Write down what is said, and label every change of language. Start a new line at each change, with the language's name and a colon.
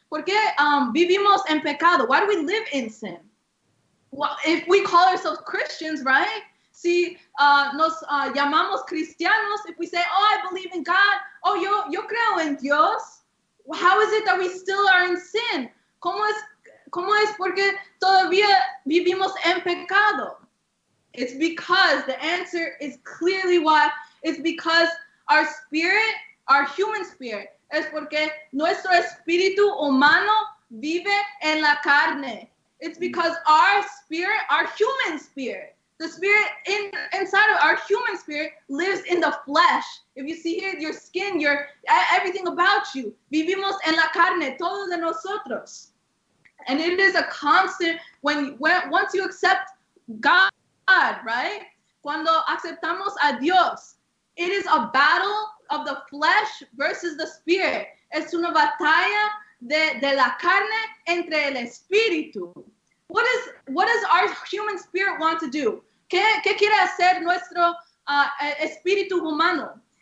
Spanish: ¿Por qué vivimos en pecado?
English: Why do we live in sin? Well, if we call ourselves Christians, right?
Spanish: Si nos llamamos cristianos,
English: if we say, oh, I believe in God,
Spanish: oh, yo creo en Dios,
English: how is it that we still are in sin?
Spanish: ¿Cómo es porque todavía vivimos en pecado?
English: It's because the answer is clearly why. It's because our spirit, our human spirit,
Spanish: es porque nuestro espíritu humano vive en la carne.
English: It's because our spirit, our human spirit, the spirit inside of our human spirit lives in the flesh. If you see here, your skin, everything about you.
Spanish: Vivimos en la carne, todos de nosotros.
English: And it is a constant, once you accept God, right?
Spanish: Cuando aceptamos a Dios,
English: it is a battle of the flesh versus the spirit.
Spanish: Es una batalla de la carne entre el espíritu.
English: What does our human spirit want to do?
Spanish: ¿Qué quiere hacer nuestro espíritu humano?